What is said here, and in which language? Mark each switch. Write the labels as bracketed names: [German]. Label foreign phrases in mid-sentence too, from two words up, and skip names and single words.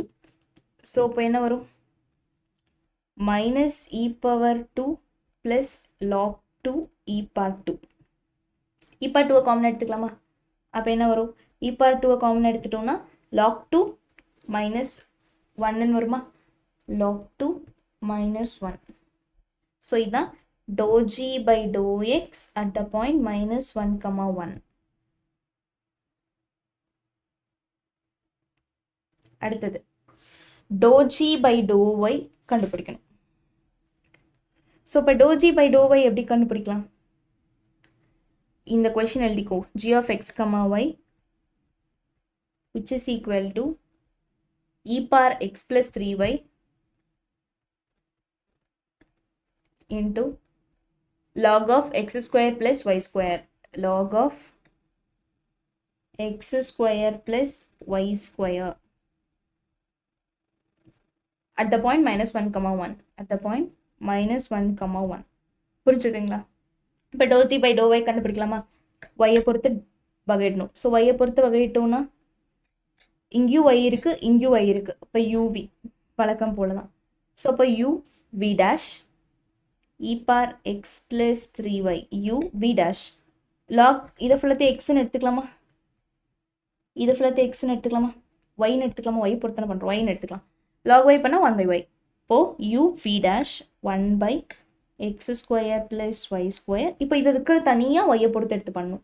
[Tamil] ஸோ இப்போ என்ன வரும்? [English] minus e power 2 plus log 2 e power 2. e power 2 common [Tamil] எடுத்துக்கலாமா? அப்போ என்ன வரும்? [English] e power 2 common [Tamil] எடுத்துட்டோம்னா [English] log 2 minus 1 [Tamil] வருமா? [English] log 2 minus 1. [Tamil] ஸோ இதுதான் [English] dou g by dou x at the point minus 1, 1. [Tamil] அடுத்தது [English] dou g by dou y [Tamil] கண்டுபிடிக்கணும். ஸோ இப்போ [English] dou g by dou y [Tamil] எப்படி கண்டுபிடிக்கலாம்? இந்த கொஷின் எழுதிக்கோ. [English] g of x, y which is equal to e power x plus 3y into log of x square plus y square. Log of x square plus y square at the point minus 1, 1. At the point minus 1, 1. புரிஞ்சுதுங்களா? [Tamil] இப்போ [English] dou g by dou y [Tamil] கண்டுபிடிக்கலாமா? y பொறுத்து வகையிடணும். ஸோ y பொறுத்து வகையிட்டோம்னா இங்கேயும் y இருக்கு, இங்கேயும் y இருக்கு. இப்போ uv வழக்கம் போல தான். ஸோ அப்போ [English] u v dash e power x plus 3y u v dash log [Tamil] இதை ஃபுல்லாத்தையும் எக்ஸ்ன்னு எடுத்துக்கலாமா? இதை ஃபுல்லாத்தையும் எக்ஸ்ன்னு எடுத்துக்கலாமா? ஒய்ன்னு எடுத்துக்கலாமா? ஒய் பொறுத்தனை பண்ணுறோம், ஒய்ன்னு எடுத்துக்கலாம். [English] log y [Tamil] பண்ணால் 1/y. இப்போது [English] u v dash 1/x square plus y square. [Tamil] இப்போ இது இருக்கிற தனியாக ஒய்யை பொறுத்து எடுத்து பண்ணணும்.